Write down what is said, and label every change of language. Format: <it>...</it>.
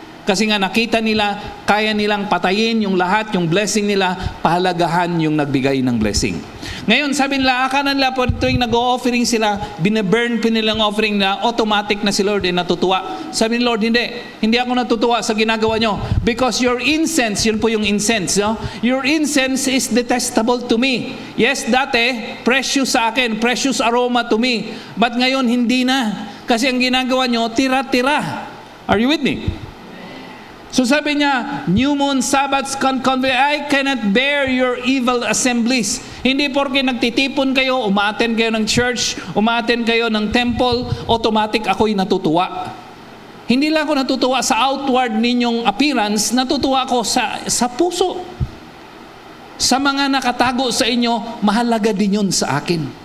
<tl>Kasi nga nakita nila, kaya nilang patayin yung lahat, yung blessing nila, pahalagahan yung nagbigay ng blessing. Ngayon, sabi nila, akala nila po tuwing nag-o-offering sila, binaburn po nilang offering na automatic na si Lord ay natutuwa. Sabi ni Lord, hindi ako natutuwa sa ginagawa nyo.</tl> <en>Because your incense,</en> <tl>yun po yung</tl> <en>incense, no? Your incense is detestable to me. Yes, dati, precious</en> <tl>sa akin,</tl> <en>precious aroma to me.</en> <tl>But ngayon, hindi na. Kasi ang ginagawa nyo, tira-tira.</tl> <en>Are you with me? So</en> <tl>sabi niya,</tl> <en>new moon, Sabbaths, I cannot bear your evil assemblies.</en> <tl>Hindi porke nagtitipon kayo, umaattend kayo ng church, umaattend kayo ng temple, automatic ako'y natutuwa. Hindi lang ako natutuwa sa outward ninyong appearance, natutuwa ako sa puso. Sa mga nakatago sa inyo, mahalaga din yun sa akin.</tl>